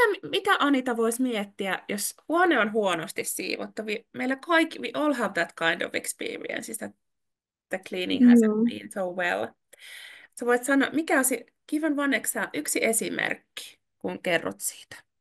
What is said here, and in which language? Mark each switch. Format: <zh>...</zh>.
<fi>Mitä Anita voisi miettiä, jos huone on huonosti siivottu? Meillä kaikki,</fi> <en>we all have that kind of experience, that the cleaning hasn't</en> <fi>Joo.</fi> <en>been so well.</en> <fi>Sä voit sanoa, mikä on se,</fi> <en>give</en> <fi>yksi esimerkki, kun kerrot siitä.</fi>